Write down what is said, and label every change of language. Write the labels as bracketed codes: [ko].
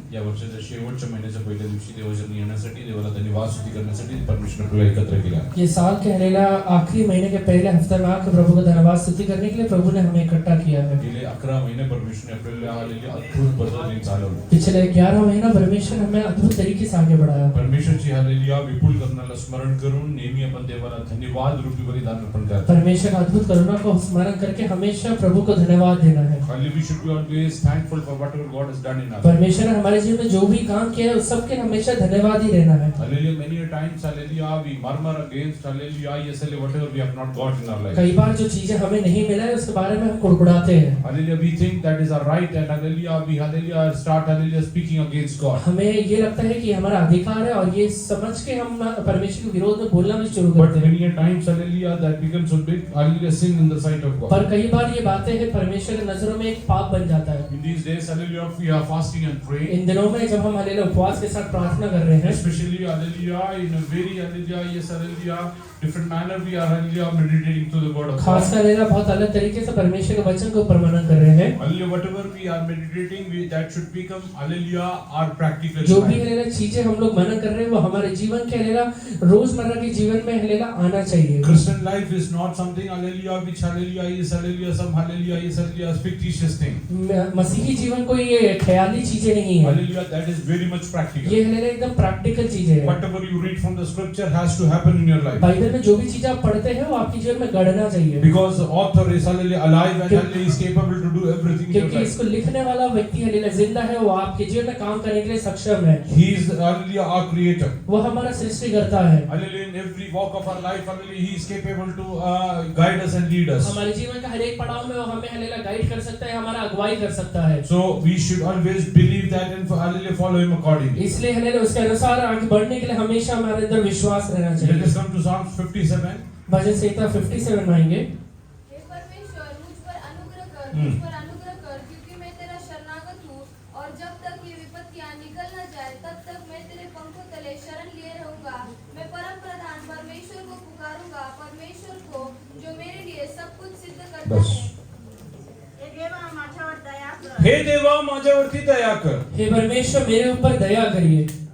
[mr] या वर्षाच्या शेवटच्या महिन्याच्या पहिल्या दिवशी देवाच्या येण्यासाठी देवाला धन्यवाद स्तुती करण्यासाठी परमेश्वर आपल्याला एकत्र केला. [hi] ये साल के हलेला आखिरी महीने के पहले हफ्ते में आकर प्रभु का धन्यवाद स्तुति करने के लिए प्रभु ने हमें इकट्ठा किया है. [mr] गेले 11 महिने परमेश्वरने आपल्याला आलेली अद्भुत पद्धतीने चालवलं. [hi] पिछले 11 महीना परमेश्वर हमें अद्भुत तरीके से आगे बढ़ाया. [mr] परमेश्वरची हालेलुया विपुल करण्याला स्मरण करून नेहमी आपण देवाला धन्यवाद रूपी बलिदान अर्पण करतो. [hi] परमेश्वर का अद्भुत करुणा को स्मरण करके हमेशा प्रभु को धन्यवाद देना है. [en] Hallelujah, we should be always thankful for whatever God has done in our life. [hi] परमेश्वर ने हमारे जीवन में जो भी काम किया है उस सब के हमेशा धन्यवाद ही देना है. [en] Hallelujah, many a times, hallelujah, we murmur against, hallelujah, yes, hallelujah, whatever we have not got in our life. [hi] कई बार जो चीजें हमें नहीं मिला है उसके बारे में हम कुड़कुड़ाते हैं. [en] Hallelujah, we think that is our right and hallelujah, we hallelujah start hallelujah speaking against God. [hi] हमें ये लगता है कि हमारा अधिकार है और ये समझ के हम परमेश्वर के विरोध में बोलना भी शुरू [en] But [hi] करते हैं. [en] many a times, hallelujah, that becomes a big hallelujah sin in the sight of God. [hi] पर कई बार ये बातें हैं परमेश्वर की नजरों में एक पाप बन जाता है. [en] In these days, hallelujah, we are fasting and praying. [hi] इन दिनों में जब हम हालेलुया उपवास के साथ प्रार्थना कर रहे हैं, [en] Especially hallelujah, in a very hallelujah, yes, hallelujah, different manner we are hallelujah meditating to the word of God. [hi] खासकर हालेलुया बहुत अलग तरीके से परमेश्वर के वचन को ऊपर मनन कर रहे हैं. [en] Hallelujah, whatever we are meditating, that should become hallelujah our practical [hi] जो भी [en] life. [hi] हालेलुया चीजें हम लोग मनन कर रहे हैं वो हमारे जीवन के हालेलुया रोजमर्रा के जीवन में हालेलुया आना चाहिए. [en] Christian life is not something hallelujah which hallelujah is hallelujah some hallelujah is hallelujah fictitious thing. [hi] मसीही जीवन कोई ये ख्याली चीजें नहीं है. [en] Hallelujah, that is very much practical. [hi] ये हालेलुया एकदम प्रैक्टिकल चीजें हैं. [en] Whatever you read from the scripture has to happen in your life. [hi] Bible में जो भी चीजें आप पढ़ते हैं वो आपके जीवन में गढ़ना चाहिए. [en] Because the author is hallelujah alive and hallelujah is capable to do everything in your [hi] क्योंकि इसको लिखने वाला व्यक्ति हालेलुया जिंदा है, वो आपके जीवन में काम करने के लिए सक्षम है. [en] He is hallelujah our creator. [hi] वो हमारा सृष्टिकर्ता है. [en] Hallelujah, in every walk of our life, hallelujah, he is capable to guide us and lead us. [hi] हमारे जीवन का हर एक पड़ाव में वो हमें हालेलुया गाइड कर सकता है, हमारा अगुवाई कर सकता है. [en] So we should always believe that and hallelujah follow him accordingly. [hi] इसलिए हालेलुया उसके अनुसार आगे बढ़ने के लिए हमेशा हमारे अंदर विश्वास रहना [en] Let [hi] चाहिए. [en] us come to Psalms 57. [hi] भजन संहिता 57 में आएंगे. हे परमेश्वर मुझ पर अनुग्रह कर क्योंकि मैं तेरा शरणागत हूँ और जब तक ये विपत्तियाँ निकल न जाए तब तक मैं तेरे पंखों तले शरण लिए रहूंगा. मैं परम प्रधान परमेश्वर को पुकारूंगा, परमेश्वर को जो मेरे लिए सब कुछ सिद्ध करता बस. है. [mr] हे देवा माझ्यावरती दया कर. [hi] हे परमेश्वर मेरे ऊपर दया करिए.